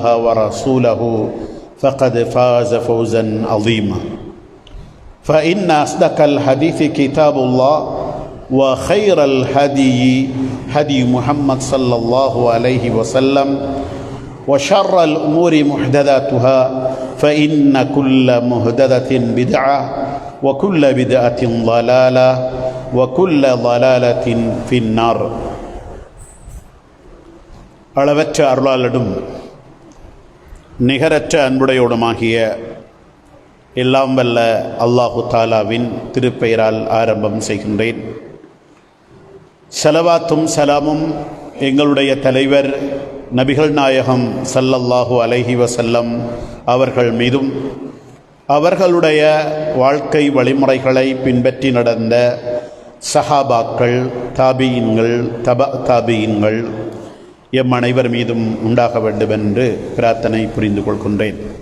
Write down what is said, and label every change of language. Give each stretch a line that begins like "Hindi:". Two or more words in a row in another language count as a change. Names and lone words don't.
Arabic: ورسوله فقد فاز فوزا عظيما فإن أصدق الحديث كتاب الله وخير الهدي هدي محمد صلى الله عليه وسلم وشر الأمور محدثاتها فإن كل محدثة بدعة وكل بدعة ضلالة وكل ضلالة في النار
Tamil: அளவற்ற அருளாளனும் நிகரற்ற அன்புடையோடுமாகிய எல்லாம் வல்ல அல்லாஹு தாலாவின் திருப்பெயரால் ஆரம்பம் செய்கின்றேன். ஸலவாத்தும் சலாமும் எங்களுடைய தலைவர் நபிகள் நாயகம்
Arabic: صلى الله عليه وسلم
Tamil: அவர்கள் மீதும் அவர்களுடைய வாழ்க்கை வழிமுறைகளை பின்பற்றி நடந்த சஹாபாக்கள், தாபியின்கள், தாபியின்கள் எம் அனைவர் மீதும் உண்டாக வேண்டும் என்று பிரார்த்தனை புரிந்து கொள்கின்றேன்.